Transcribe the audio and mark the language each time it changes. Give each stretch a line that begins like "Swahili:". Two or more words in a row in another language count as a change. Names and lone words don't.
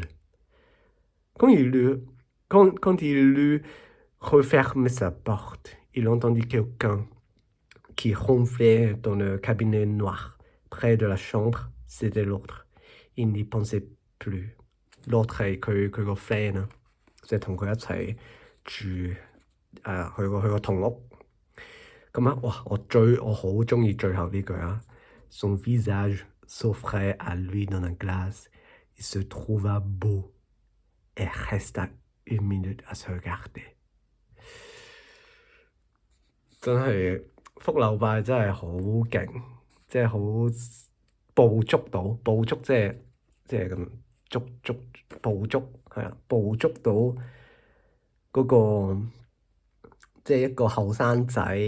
French: Quand il eut refermé sa porte, il entendit quelqu'un qui ronflait dans le cabinet noir. Près de la chambre, c'était l'autre. Il n'y pensait plus.
Cantonese: L'autre 係佢個 friend 啊，即係同佢一齊住去個同屋。咁哇！我好鍾意最後呢句啊。
French: Son visage s'offrait à lui dans la glace. Il se trouva beau et resta une minute à se regarder。
Cantonese: 真係福樓拜真係好勁，即係好捕捉到，捕捉即係咁捕捉係啊，捕捉到嗰個即係一個後生仔